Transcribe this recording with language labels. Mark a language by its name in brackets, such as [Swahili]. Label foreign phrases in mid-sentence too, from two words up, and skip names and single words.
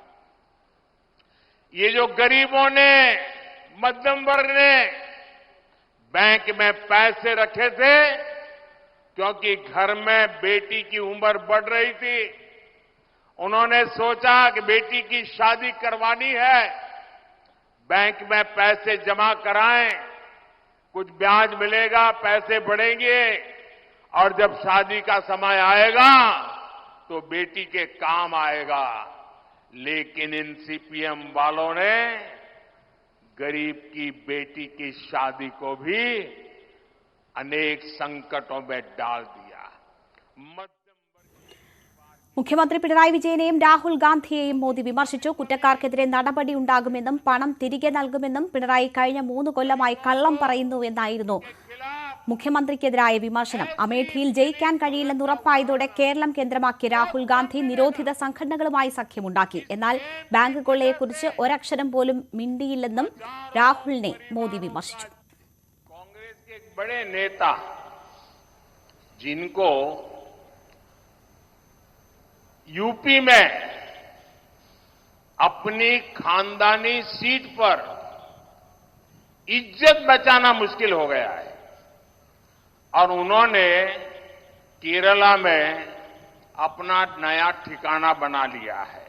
[Hindi] ये जो गरीबों ने, मध्यम वर्ग ने बैंक में पैसे रखे थे, क्योंकि घर में बेटी की उम्र बढ़ रही थी, उन्होंने सोचा कि बेटी की शादी करवानी है, बैंक में पैसे जमा कराएं, कुछ ब्याज मिलेगा, पैसे बढ़ेंगे और जब शादी का समय आएगा तो बेटी के काम आएगा। लेकिन इन CPM वालों ने गरीब की बेटी की शादी को भी अनेक संकटों में डाल दिया। [Malayalam] മുഖ്യമന്ത്രി പിണറായി വിജയനെയും രാഹുൽ ഗാന്ധിയെയും മോദി വിമർശിച്ചു. കുറ്റക്കാർക്കെതിരെ നടപടിയുണ്ടാകുമെന്നും പണം തിരികെ നൽകുമെന്നും പിണറായി കഴിഞ്ഞ 3 കൊല്ലമായി കള്ളം പറയുന്നുവെന്നായിരുന്നു മുഖ്യമന്ത്രിക്കെതിരായ വിമർശനം. അമേഠിയിൽ ജയിക്കാൻ കഴിയില്ലെന്ന് ഉറപ്പായതോടെ കേരളം കേന്ദ്രമാക്കി രാഹുൽ ഗാന്ധി നിരോധിത സംഘടനകളുമായി സഖ്യമുണ്ടാക്കി. എന്നാൽ ബാങ്ക് കൊള്ളയെക്കുറിച്ച് ഒരക്ഷരം പോലും മിണ്ടിയില്ലെന്നും രാഹുലിനെ മോദി വിമർശിച്ചു. [Hindi] कांग्रेस के एक बड़े नेता जिनको यूपी में अपनी खानदानी सीट पर इज्जत बचाना मुश्किल हो गया है और उन्होंने केरला में अपना नया ठिकाना बना लिया है।